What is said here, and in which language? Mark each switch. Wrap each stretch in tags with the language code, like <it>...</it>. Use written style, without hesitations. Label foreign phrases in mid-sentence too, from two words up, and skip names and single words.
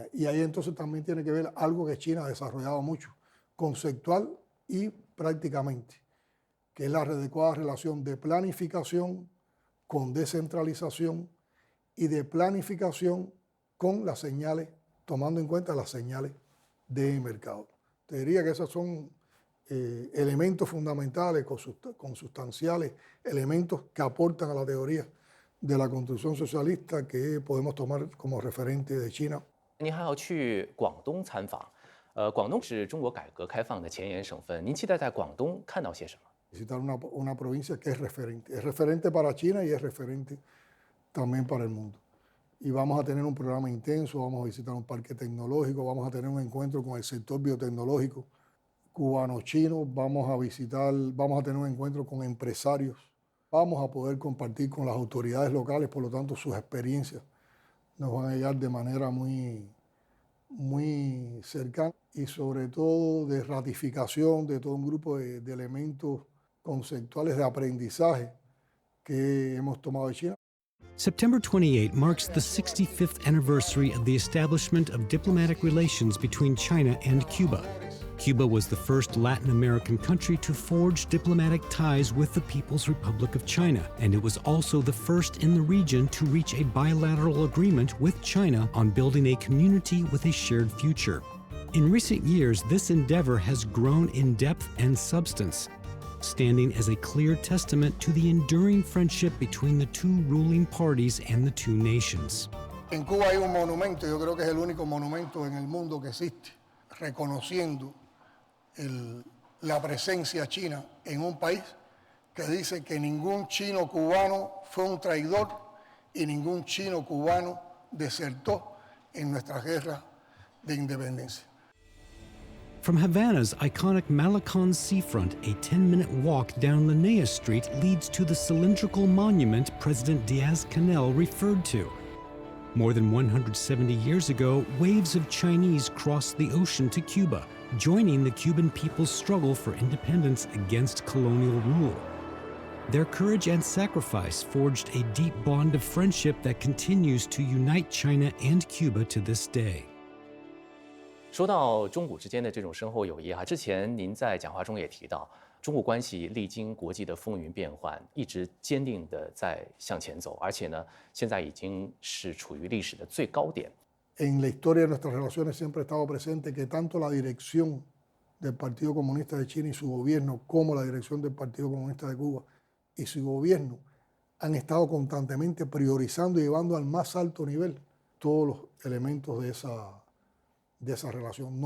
<es>Y ahí entonces también tiene que ver algo que China ha desarrollado mucho, conceptual y prácticamente, que es la adecuada relación de planificación con descentralización y de planificación con las señales, tomando en cuenta las señales de mercado. Te diría que esos son elementos fundamentales, consustanciales, elementos que aportan a la teoría de la construcción socialista que podemos tomar como referente de China.</es> <zh>您还要去广东参访，广东是中国改革开放的前沿省份，您期待在广东看到些什么？</zh> <es>Visitar una provincia que es referente para China y es referente también para el mundo. Y vamos a tener un programa intenso, vamos a visitar un parque tecnológico, vamos a tener un encuentro con el sector biotecnológico cubano-chino, vamos a tener un encuentro con empresarios, vamos a poder compartir con las autoridades locales, por lo tanto sus experiencias nos van a llegar de manera muy cercana y sobre todo de ratificación de todo un grupo de elementos conceptuales de aprendizaje que hemos tomado de China.</es> <en>September 28 marks the 65th anniversary of the establishment of diplomatic relations between China and Cuba. Cuba was the first Latin American country to forge diplomatic ties with the People's Republic of China, and it was also the first in the region to reach a bilateral agreement with China on building a community with a shared future. In recent years, this endeavor has grown in depth and substance, standing as a clear testament to the enduring friendship between the two ruling parties and the two nations.</en> <es>En Cuba hay un monumento, yo creo que es el único monumento en el mundo que existe, reconociendo la presencia china en un país que dice que ningún chino cubano fue un traidor y ningún chino cubano desertó en nuestra guerra de independencia.</es> <en>From Havana's iconic Malecon seafront, a 10-minute walk down Linnea Street leads to the cylindrical monument President Diaz-Canel referred to. More than 170 years ago, waves of Chinese crossed the ocean to Cuba, joining the Cuban people's struggle for independence against colonial rule. Their courage and sacrifice forged a deep bond of friendship that continues to unite China and Cuba to this day.</en> <zh>说到中古之间的这种深厚友谊之前您在讲话中也提到，中古关系历经国际的风云变幻，一直坚定地在向前走，而且呢，现在已经是处于历史的最高点。</zh> <es>En la historia de nuestras relaciones siempre ha estado presente que tanto la dirección del Partido Comunista de China y su gobierno, como la dirección del Partido Comunista de Cuba y su gobierno, han estado constantemente priorizando y llevando al más alto nivel todos los elementos de esa relación.</es>